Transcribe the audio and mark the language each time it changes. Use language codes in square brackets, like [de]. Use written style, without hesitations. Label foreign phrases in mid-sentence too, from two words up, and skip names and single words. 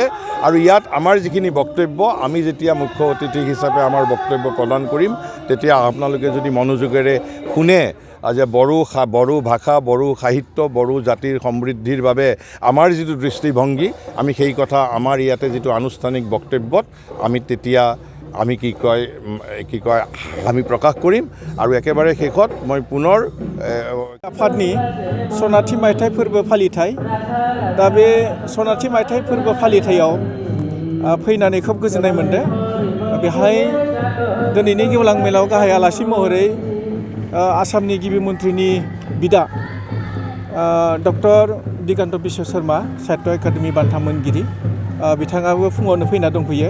[as] আৰু ইয়াত আমাৰ যিখিনি বক্তব্য, আমি যেতিয়া মুখ্য অতিথি হিচাপে আমাৰ বক্তব্য প্ৰদান কৰিম, তেতিয়া আপোনালোকে যদি মনোযোগেৰে শুনে যে বড়ো ভাষা, বড়ো সাহিত্য, বড়ো জাতিৰ সমৃদ্ধিৰ বাবে আমাৰ যিটো দৃষ্টিভংগী, আমি সেই কথা আমাৰ ইয়াতে যিটো আনুষ্ঠানিক বক্তব্যত তেতিয়া আমি আমি প্ৰকাশ কৰিম। আৰু একেবাৰে শেষত মই পুনৰ [brx] आफादनि सनाथि मायथाइ फोरबो फालिथाय, दा बे सनाथि मायथाइ फोरबो फालिथायाव फैनानै खोब गोजोननाय मोनदों। बेहाय दिनैनि गेवलां मेलाव गाहाय आलासि महरै आसामनि गिबि मन्थ्रिनि बिदा डक्टर दिगान्त बिश्व शर्मा साहित्य एकाडेमि बान्था मोनगिरि बिथाङाबो फुङावनो फैना दंफैयो।